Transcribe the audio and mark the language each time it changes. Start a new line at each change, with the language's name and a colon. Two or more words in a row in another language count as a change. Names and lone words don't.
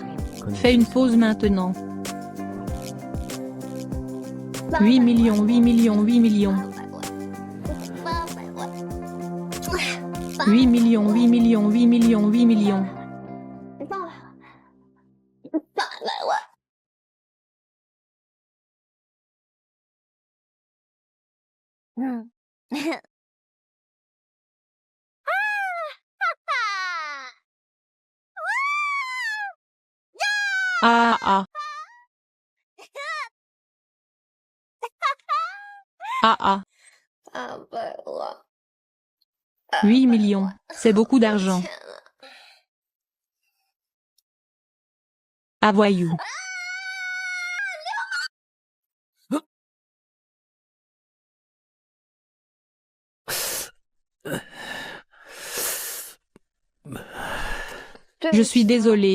French: Fais une pause maintenant. 8 millions, 8 millions, 8 millions. 8 millions, 8 millions, 8 millions, 8 millions.
Chinese: 800 万。嗯。 Ah ah. Ah ah. 800万。
French: 8 millions, c'est beaucoup d'argent. Ah voyou. Je suis désolée.